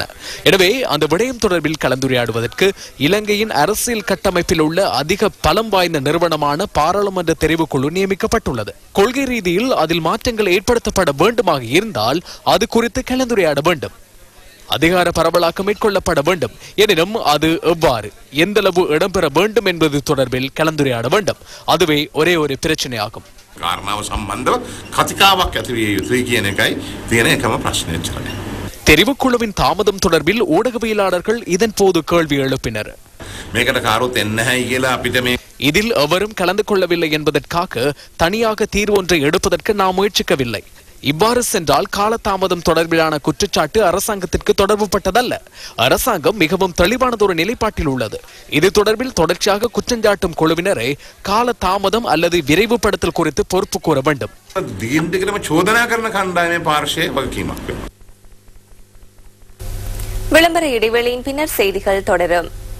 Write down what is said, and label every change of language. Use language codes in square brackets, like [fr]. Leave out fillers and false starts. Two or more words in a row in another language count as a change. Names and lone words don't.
[ta] எனவே அந்த விடயம் தொடர்பில் கலந்துரையாடுவதற்கு இலங்கையின் அரசியல் கட்டமைப்பில் உள்ள அதிக பலம் வாய்ந்த நிறுவனமான பாராளுமன்ற தெரிவுக்குழு நியமிக்கப்பட்டுள்ளது. கொள்கை ரீதியில் அதில் மாற்றங்கள் ஏற்படுத்தப்பட வேண்டுமாக இருந்தால் அது குறித்து கலந்துரையாட வேண்டும். அதிகார பரவலாக்கம் மேற்கொள்ளப்பட வேண்டும். எனினும் அது எவ்வாறு எந்தளவு இடம்பெற வேண்டும் என்பது தொடர்பில் கலந்துரையாட வேண்டும். அதுவே ஒரே ஒரு பிரச்சனையாகும். [si] කාරණාව සම්බන්ධව කතිකාවක් ඇති විය යුතුයි කියන එකයි තියෙන එකම ප්‍රශ්නය චරණය. [ta] தெரிவுக்குழுவின் தாமதம் தொடர்பில் ஊடகவியலாளர்கள் இதன் போது கேள்வி எழுப்பினர். [si] මේකට කාරුත් එන්නේ නැහැයි කියලා අපිට මේ [ta] இதில் எவரும் கலந்து கொள்ளவில்லை என்பதற்காக தனியாக தீர்வு ஒன்றை எடுப்பதற்கு நாம் முயற்சிக்கவில்லை. இவ்வாறு சென்றால் காலதாமதம் தொடர்பிலான குற்றச்சாட்டு அரசாங்கத்திற்கு தொடர்புபட்டதல்ல. அரசாங்கம் மிகவும் தெளிவானதொரு நிலைப்பாட்டில் உள்ளது. இது தொடர்பில் தொடர்ச்சியாக குற்றஞ்சாட்டும் குழுவினரை காலதாமதம் அல்லது விரைவுபடுத்தல் குறித்து பொறுப்பு கூற வேண்டும். [si] දීර්ඝකරම චෝදනා කරන කණ්ඩායමේ පාර්ශ්වයේ වගකීමක් වෙනවා. [ta] விளம்பர இடைவெளியின் பின்னர் செய்திகள் தொடரும்.